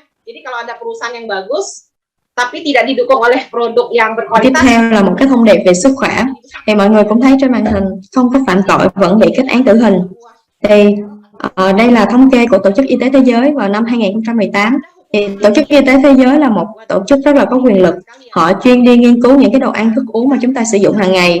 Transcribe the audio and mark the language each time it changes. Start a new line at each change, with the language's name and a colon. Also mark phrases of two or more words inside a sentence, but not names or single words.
Indonesian: Jadi kalau ada perusahaan yang bagus tapi tidak didukung oleh produk yang berkualitas.
Vietnamese: Tiếp theo là một cái thông điệp về sức khỏe. Thì mọi người cũng thấy trên màn hình, không có phạm tội vẫn bị kết án tử hình. Thì đây là thống kê của Tổ chức Y tế Thế giới vào năm 2018. Thì Tổ chức Y tế Thế giới là một tổ chức rất là có quyền lực. Họ chuyên đi nghiên cứu những cái đồ ăn thức uống mà chúng ta sử dụng hàng ngày.